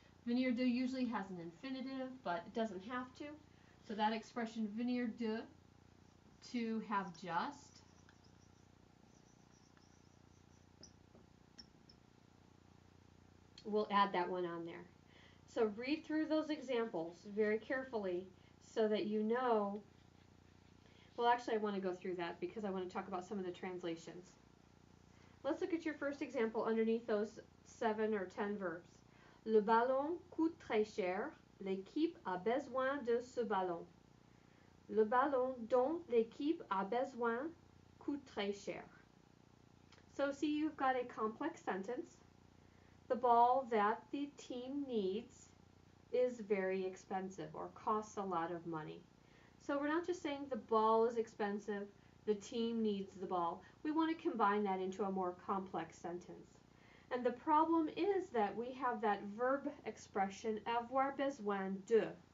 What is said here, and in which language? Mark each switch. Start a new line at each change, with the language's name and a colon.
English: Venir de usually has an infinitive, but it doesn't have to. So that expression venir de, to have just, we'll add that one on there. So read through those examples very carefully so that you know. Well, actually, I want to go through that because I want to talk about some of the translations. Let's look at your first example underneath those 7 or 10 verbs.
French: Le ballon coûte très cher. L'équipe a besoin de ce ballon. Le ballon dont l'équipe a besoin coûte très cher.
English: So see, you've got a complex sentence. The ball that the team needs is very expensive or costs a lot of money. So we're not just saying the ball is expensive, the team needs the ball. We want to combine that into a more complex sentence. And the problem is that we have that verb expression avoir besoin de.